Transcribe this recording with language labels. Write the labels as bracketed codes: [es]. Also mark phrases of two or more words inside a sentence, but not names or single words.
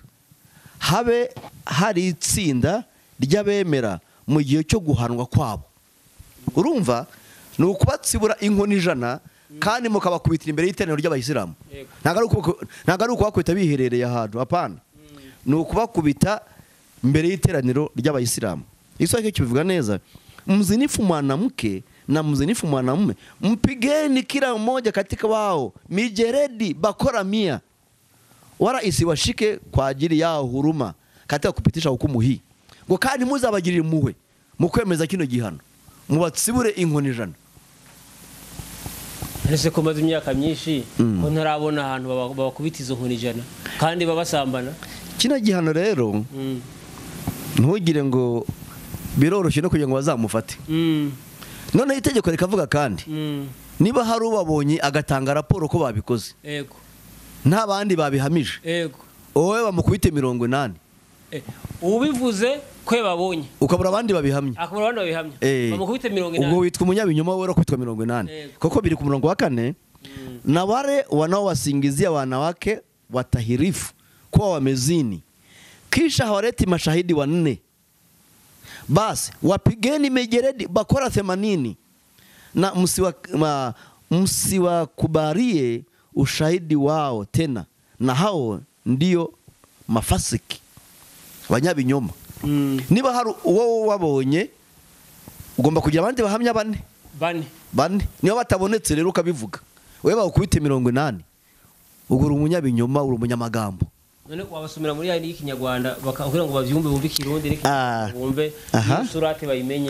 [rw] Habe hari itsinda ry'abemera mu gihe cyo guhanwa kwabo. Urumva ni ukubatsibura inkoni 100 kandi mukabakubitira imbere y'iteraniro ry'Abayisilamu. Ntago ari ukubakubita biherereye ahantu, hapana. Ni ukubakubita mbere y'iteraniro ry'Abayisilamu. Iswahili kibivuga neza, [sw] mzinifu mwanamke na mzinifu mwanamume mpigeni kila mmoja katika wao mijeredi bakora 100, wala isiwashike kwa ajili yao huruma katika kupitisha hukumu hii. [rw] Ngo kandi muzabagirira impuhwe mu kwemeza kino gihano, mubatsibure inkoni 100. Ese ko maze imyaka myinshi ko ntarabona ahantu babakubita izo nkoni 100 kandi babasambana. Kino gihano rero ntugire ngo biroroshye no kugira ngo bazamufate. None itegeko rikavuga kandi niba hari ubabonye agatanga raporo ko babikoze, yego, nta bandi babihamije, yego, wowe bamukubite 80. Ubivuze kwe babonye ukabura abandi babihamye, akabura abandi babihamye, bamukubite 80. Ubwo witwa umunyabinyoma wowe kwitwa 80. Koko biri ku murongo wa 4. [sw] Na wale wanaowasingizia wanawake watahirifu kwa wamezini, kisha hawaleti mashahidi 4, basi wapigeni mijeredi bakora 80 na msiwakubalie ushahidi wao tena, na hao ndio mafasiki abanyabinyoma. [rw] Niba hari uwo wabonye ugomba kugira abandi bahamya 4. Niyo batabonetse rero ukabivuga, wewe bakubite 80, ubwo uri umunyabinyoma, uri umunyamagambo. None wabasomera muri yandi y'Ikinyarwanda bakakubwira ngo bavyumve bumve Kirundi reke bumve surati bayimenye.